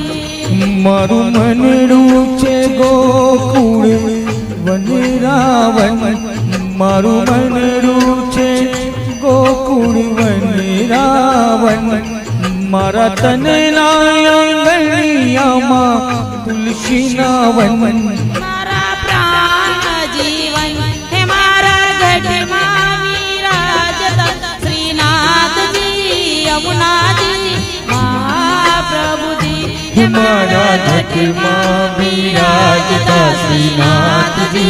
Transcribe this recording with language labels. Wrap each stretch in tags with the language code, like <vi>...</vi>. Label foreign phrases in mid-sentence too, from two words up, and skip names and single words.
<gu>મારું મનડું છે ગોકુળ વનરાવન મારું મનડું છે ગોકુળ વનરાવન મારા તનના આંગણિયામાં તુલસીના વન મારા પ્રાણ જીવન હે મારા ગઢ વિરાજતા શ્રીનાથજી યમુનાજી મહાપ્રભુજી</gu> <hi>हमारा घट विराजता श्रीनाथजी</hi>